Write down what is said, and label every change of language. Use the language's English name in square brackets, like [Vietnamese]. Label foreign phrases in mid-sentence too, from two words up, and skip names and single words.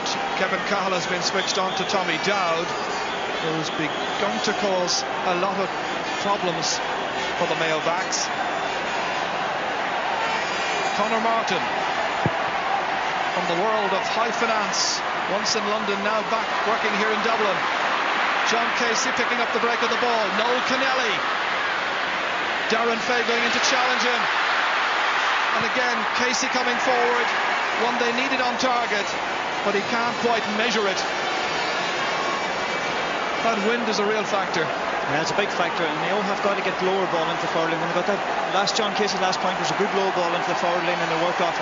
[English] Kevin Cahill has been switched on to Tommy Dowd, who's begun to cause a lot of problems for the Mayo backs. Conor Martin, from the world of high finance, once in London, now back working here in Dublin. John Casey picking up the break of the ball. Noel Kennelly. Darren Fay going in to challenge him. And again, Casey coming forward. One they needed on target, but he can't quite measure it. That wind is a real factor. Yeah, it's a big factor, and Mayo have got to get lower ball into the forward line. When they got that last John Casey last point was a good low ball into the forward line, and they worked off it.